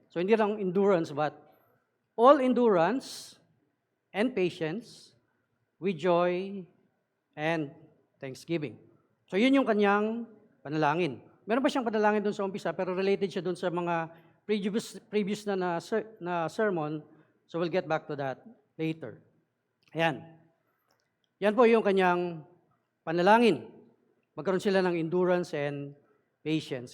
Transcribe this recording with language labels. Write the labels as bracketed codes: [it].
[en] So, [tl] hindi lang [en] endurance, but all endurance and patience with joy and thanksgiving. [tl] So, yun yung kanyang panalangin. Meron pa siyang panalangin doon sa umpisa, pero related siya doon sa mga previous na sermon. [en] So, we'll get back to that later. [tl] Ayan. Yan po yung kanyang panalangin. Magkaroon sila ng [en] endurance and patience.